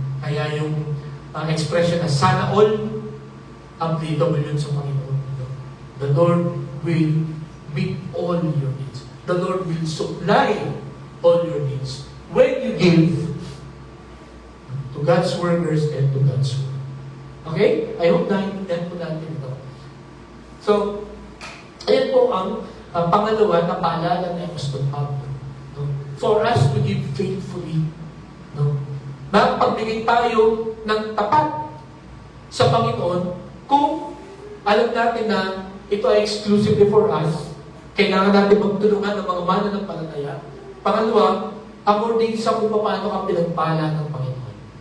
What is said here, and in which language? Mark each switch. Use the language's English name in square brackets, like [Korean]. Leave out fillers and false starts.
[Filipino] Kaya yung expression na sana all, applicable yun sa Panginoon. No? [English] The Lord will meet all your needs. The Lord will supply all your needs. When you give to God's workers and to God's work. Okay? I hope [Filipino] naintindihan po natin ito. So, ayan po ang pangalawa na paalala ng Apostol Pablo. No? [English] For us to give faithfully. [Filipino] No? Na pagbigay tayo ng tapat sa Panginoon, kung alam natin na ito ay [English] exclusively for us, [Filipino] kailangan natin magtulungan ng mga mananampalataya. Pangalawa, according sa kung paano ka pinagpala ng Panginoon.